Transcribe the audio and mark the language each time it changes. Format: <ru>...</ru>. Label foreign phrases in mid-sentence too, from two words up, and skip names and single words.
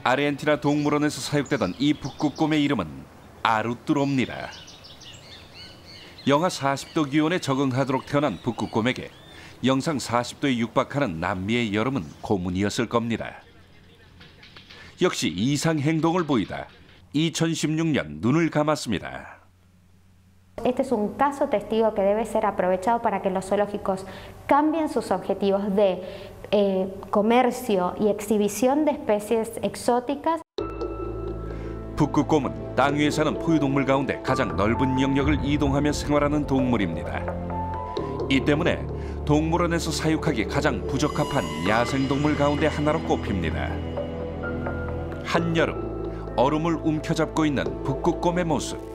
<ko>아르헨티나 동물원에서 사육되던 이 북극곰의 이름은 아루뚜로입니다. 영하 40도 기온에 적응하도록 태어난 북극곰에게 영상 40도에 육박하는 남미의 여름은 고문이었을 겁니다. 역시 이상 행동을 보이다 2016년 눈을 감았습니다.</ko> <es>Este es un caso testigo que debe ser aprovechado para que los zoológicos cambien sus objetivos de comercio y exhibición de especies exóticas.</es> <ko>북극곰은 땅 위에 사는 포유동물 가운데 가장 넓은 영역을 이동하며 생활하는 동물입니다. 이 때문에 동물원에서 사육하기 가장 부적합한 야생동물 가운데 하나로 꼽힙니다. 한여름 얼음을 움켜잡고 있는 북극곰의 모습.</ko>